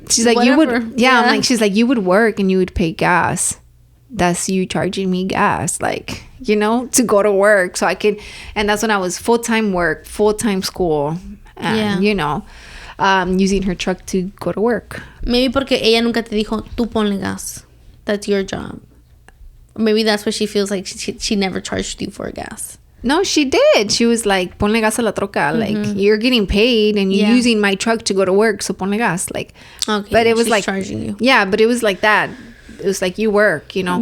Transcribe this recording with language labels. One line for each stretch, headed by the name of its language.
English: She's like, whatever. You would, yeah. I'm like, she's like, you would work and you would pay gas. That's you charging me gas, like, you know, to go to work. So I could, and that's when I was full-time work, full-time school, and, you know, using her truck to go to work. Maybe
Spanish: porque ella nunca te dijo, tú ponle gas.
English: That's your job. Maybe that's what she feels like. She never charged you for gas. No, she did. She was like,
Spanish: ponle gas a la troca.
English: Like, you're getting paid and you're using my truck to go to work, so
Spanish: ponle gas.
English: Like, okay, but it was like charging you. Yeah, but it was like that. It was like, you work, you know.